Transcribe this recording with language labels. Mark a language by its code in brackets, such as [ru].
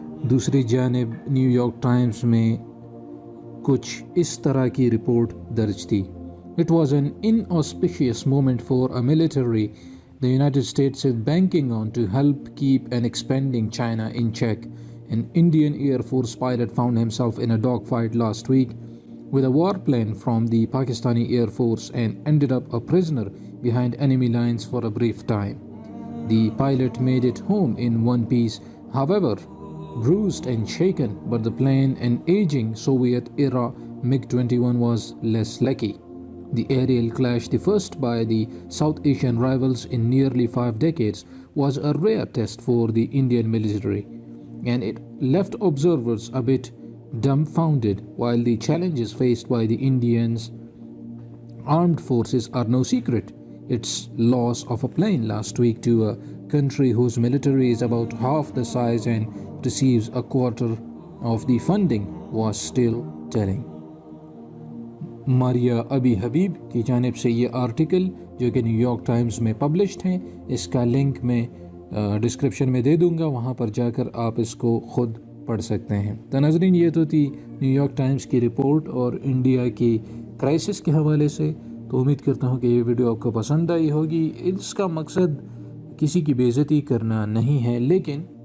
[ur] دوسری جانب new York Times میں کچھ اس طرح کی رپورٹ درج تھی۔ [en] It was an inauspicious moment for a military the United States is banking on to help keep an expanding China in check. An Indian Air Force pilot found himself in a dogfight last week with a warplane from the Pakistani Air Force and ended up a prisoner behind enemy lines for a brief time. The pilot made it home in one piece, however, bruised and shaken, but the plane, an aging Soviet-era MiG-21, was less lucky. The aerial clash, the first by the South Asian rivals in nearly 5 decades, was a rare test for the Indian military, and it left observers a bit dumbfounded. While the challenges faced by the Indians armed forces are no secret, its loss of a plane last week to a country whose military is about half the size and receives a quarter of the funding was still telling. [ur] ماریا ابی حبیب کی جانب سے یہ article جو کہ new York Times میں published ہیں، اس کا لنک میں ڈسکرپشن میں دے دوں گا، وہاں پر جا کر آپ اس کو خود پڑھ سکتے ہیں۔ تو ناظرین، یہ تو تھی نیو یارک ٹائمز کی رپورٹ اور انڈیا کی کرائسس کے حوالے سے۔ تو امید کرتا ہوں کہ یہ ویڈیو آپ کو پسند آئی ہوگی۔ اس کا مقصد کسی کی بے عزتی کرنا نہیں ہے، لیکن